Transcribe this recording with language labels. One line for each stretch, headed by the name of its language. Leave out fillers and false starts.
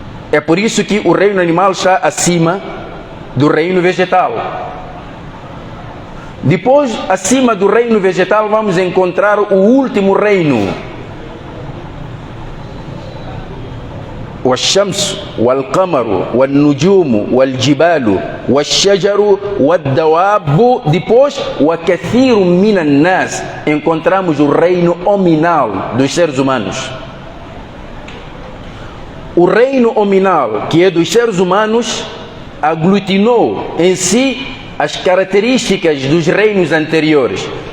Portuguese: É por isso que o reino animal está acima do reino vegetal. Depois, acima do reino vegetal, vamos encontrar o último reino.
Arabic: والشمس والقمر والنجوم والجبال والشجر والدواب.
Portuguese: Depois,
Arabic: وكثير من الناس,
Portuguese: encontramos o reino hominal dos seres humanos. O reino hominal, que é dos seres humanos, aglutinou em si as características dos reinos anteriores.